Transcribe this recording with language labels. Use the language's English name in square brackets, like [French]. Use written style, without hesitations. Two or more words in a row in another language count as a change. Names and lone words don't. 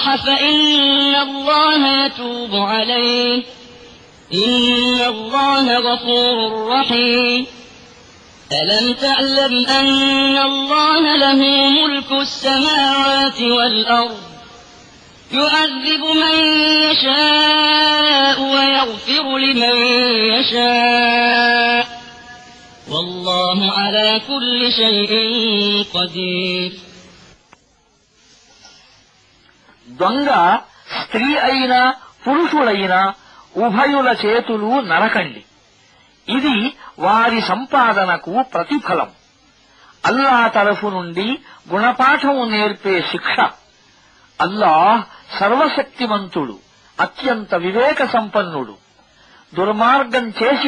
[Arabic] فإن الله يتوب عليه إن الله غفور رحيم ألم تعلم أن الله له ملك السماوات والأرض يعذب من يشاء ويغفر لمن يشاء والله على كل شيء قدير [Telugu] దొంగ స్త్రీ అయినా పురుషులైనా ఉభయుల చేతులు నరకండి ఇది వారి సంపాదనకు ప్రతిఫలం అల్లాహ్ తరఫు నుండి గుణపాఠం నేర్పే శిక్ష అల్లాహ్ సర్వశక్తిమంతుడు అత్యంత వివేక సంపన్నుడు దుర్మార్గం చేసిన